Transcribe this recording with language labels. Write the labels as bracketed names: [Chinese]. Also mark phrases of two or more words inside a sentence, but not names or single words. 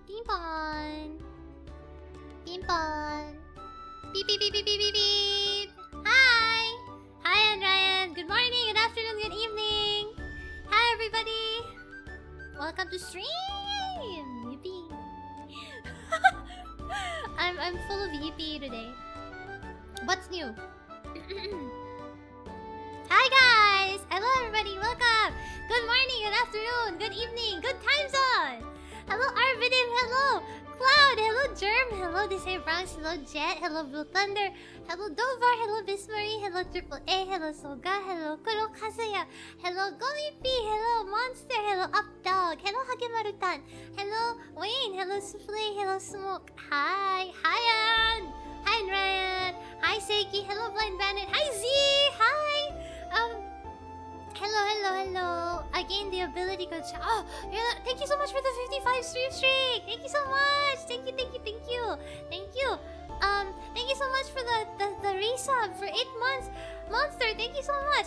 [English] Pimpon. Pimpon. Beep beep beep beep beep beep beep. Hi. Hi, Raian. Good morning, good afternoon, good evening. Hi, everybody. Welcome to stream. Yippee. I'm full of yippee today. What's new? Hi guys! Hello everybody, welcome! Good morning, good afternoon, good evening, good time zone! Hello Arvidim, hello Cloud, hello Germ, hello Desire Bronx, hello Jet, hello Blue Thunder, hello Dovar, hello Bismarie, hello Triple A, hello Soga, hello Kuro Kazuya, hello Gomipi, hello Monster, hello Updog, hello Hagemarutan, hello Wayne, hello Souffle, hello Smoke, hi, Hyan, hi Ryan, hi Seiki, hello Blind Bandit, hi Z, hi! Hello. I gained the ability to oh, thank you so much for the 55 stream streak. Thank you so much. Thank you. Thank you so much for the resub for 8 months. Monster, thank you so much.